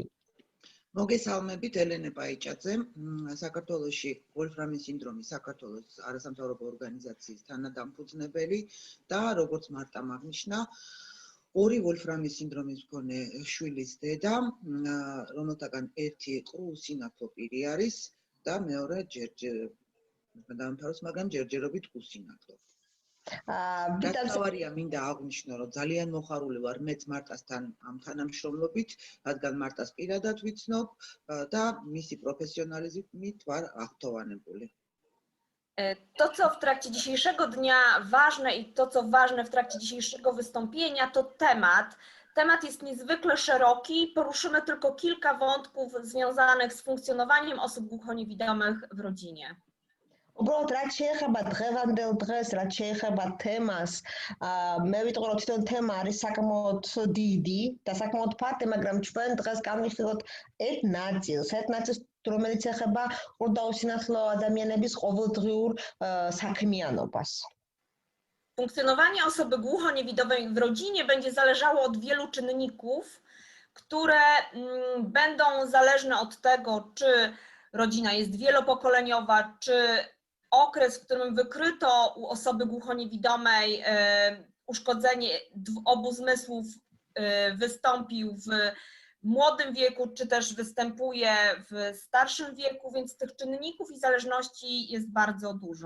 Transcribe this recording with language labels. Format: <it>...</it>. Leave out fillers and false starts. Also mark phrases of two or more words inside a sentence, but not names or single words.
<ka>მოგესალმებით, ელენე პაიჭაძე, საქართველოში ვოლფრამის სინდრომის საქართველოს არასამთავრობო ორგანიზაციის თანადამფუძნებელი და როგორც მარტამ აღნიშნა, ორი ვოლფრამის სინდრომის მქონე შვილის დედა, რომელთაგან ერთი ყრუ უსინათლო პირი არის და მეორე დაამთავროს, მაგრამ ჯერჯერობით უსინათლო. Დავარია მინდა აღვნიშნო, რომ ძალიან მოხარული ვარ მეც მარტასთან ამ თანამშრომლობით, რადგან მარტას პირადად ვიცნობ და მისი პროფესიონალიზმით ვარ აღთოვანებული.</ka> <pl>To, co w trakcie dzisiejszego dnia ważne i to, co ważne w trakcie dzisiejszego wystąpienia, to temat. Temat jest niezwykle szeroki, poruszymy tylko kilka wątków związanych z funkcjonowaniem osób głuchoniewidomych w rodzinie.</pl> <ka>უბრალოდ რაც შეეხება დღევანდელ დღეს, რაც შეეხება თემას, მე ვიტყვი რომ თვითონ თემა არის საკმაოდ დიდი და საკმაოდ ფართო, მაგრამ ჩვენ დღეს განვიხილოთ ერთ ნაწილს, რომელიც ეხება ყრუ და უსინათლო ადამიანების ყოველდღიურ საქმიანობას.</ka> <pl>Funkcjonowanie osoby głuchoniewidomej w rodzinie będzie zależało od wielu czynników, które będą zależne od tego, czy rodzina jest wielopokoleniowa, czy okres, w którym wykryto u osoby głuchoniewidomej uszkodzenie obu zmysłów wystąpił w młodym wieku, czy też występuje w starszym wieku, więc tych czynników i zależności jest bardzo dużo.</pl>